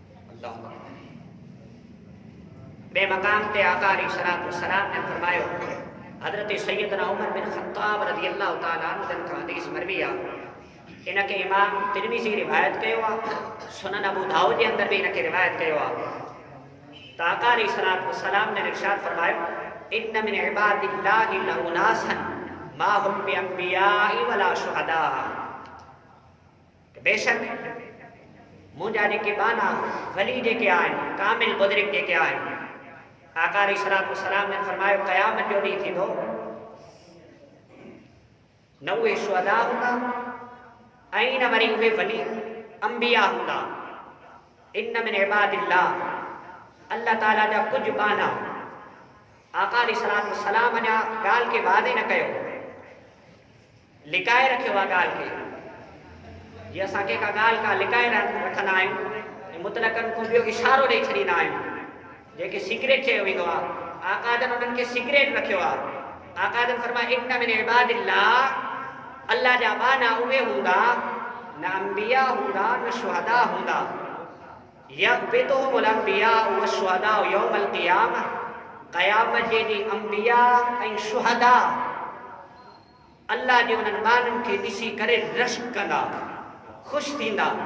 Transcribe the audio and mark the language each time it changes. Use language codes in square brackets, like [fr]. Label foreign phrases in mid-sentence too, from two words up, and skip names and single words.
[sd] बे मकाम ते आका अलैहिस्सलाम ने फरमायो, हज़रत सैयदना उमर बिन ख़त्ताब [ar] رضي الله تعالى عنه [sd] जन खां हदीस मरवी आहे। इनके इमाम तिरमिज़ी रिवायत कयो आहे, सुनन अबू दाऊद जे अंदरि बि इनके रिवायत कयो आहे। त आका अलैहिस्सलाम ने इरशाद फरमायो, [ar] إن من عباد الله لأناسا ما هم بأنبياء ولا شهداء. [sd] बेशक मुंहिंजा जेके बाना वली जेके आहिनि, कामिल बुज़ुर्ग जेके आहिनि, आका अलैहिस्सलाम ने फरमायो क़यामत जो ॾींहुं थींदो, न उहे शुहदा हूंदा ऐं न वरी उहे वली अंबिया हूंदा। [ar] إن من عباد الله, [sd] अल्लाह ताला जा कुझु बाना। आका अलैहिस्सलाम अञा ॻाल्हि खे वाज़े न कयो, लिकाए रखियो आहे ॻाल्हि खे। जीअं असां कंहिं का ॻाल्हि का लिकाए वठंदा आहियूं ऐं मुतलक़नि को ॿियो इशारो ॾेई छॾींदा आहियूं, जेके सीक्रेट चयो वेंदो आहे, आका जन उन्हनि खे सीक्रेट रखियो आहे। आका जन फरमाए [ar] إن من عباد الله, [sd] अल्लाह जा बाना उहे हूंदा, न अंबिया हूंदा न शुहदा हूंदा। [ar] يغبطهم الأنبياء والشهداء يوم القيامة, [sd] क़यामत जे ॾींहुं अंबिया ऐं शुहदा अल्लाह जे उन्हनि बाननि खे ॾिसी करे रश्क कंदा, ख़ुशि थींदा।